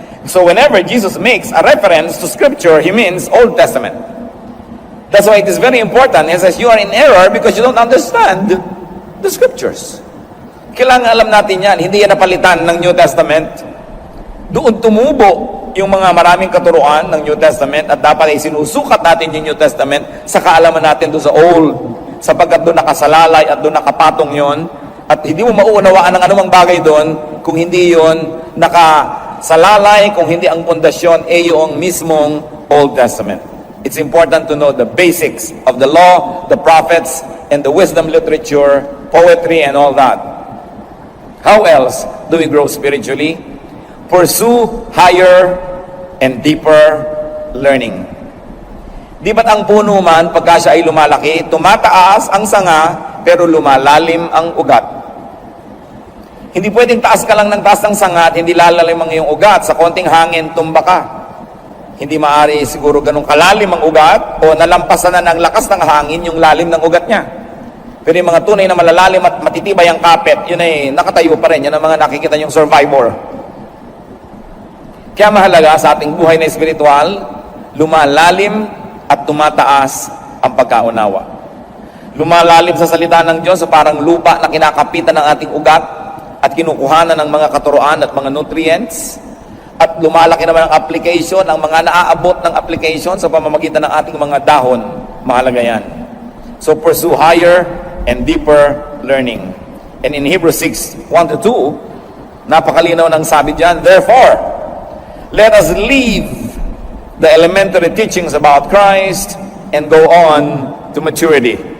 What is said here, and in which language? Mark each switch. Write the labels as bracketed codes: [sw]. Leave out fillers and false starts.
[en] So whenever Jesus makes a reference to Scripture, He means Old Testament. That's why it is very important. He says, you are in error because you don't understand the Scriptures. [tl] Kailangan alam natin yan. Hindi yan napalitan ng New Testament. Doon tumubo yung mga maraming katuruan ng New Testament at dapat ay sinusukat natin yung New Testament sa kaalaman natin doon sa Old, sapagkat doon nakasalalay at doon nakapatong yon at hindi mo mauunawaan ang anumang bagay doon kung hindi yon nakasalalay, kung hindi ang pundasyon ay yung mismong Old Testament. [en] It's important to know the basics of the law, the prophets, and the wisdom literature, poetry, and all that. How else do we grow spiritually? Pursue higher and deeper learning. [tl] Di ba't ang puno man, pagka siya ay lumalaki, tumataas ang sanga, pero lumalalim ang ugat? Hindi pwedeng taas ka lang ng taas ng sanga at hindi lalalim ang iyong ugat. Sa konting hangin, tumba ka. Hindi maaari siguro ganun kalalim ang ugat o nalampasan na ng lakas ng hangin yung lalim ng ugat niya. Pero yung mga tunay na malalalim at matitibay ang kapit, yun ay nakatayo pa rin. Yan ang mga nakikita yung survivor. Kaya mahalaga sa ating buhay na espiritual, lumalalim at tumataas ang pagkaunawa. Lumalalim sa salita ng Diyos sa parang lupa na kinakapitan ng ating ugat at kinukuhanan ng mga katuruan at mga nutrients. At lumalaki naman ang application, ang mga naaabot ng application sa pamamagitan ng ating mga dahon. Mahalaga yan. [en] So pursue higher and deeper learning. And in Hebrews 6:1-2, [tl] napakalinaw ng sabi diyan, [en] therefore, let us leave the elementary teachings about Christ and go on to maturity.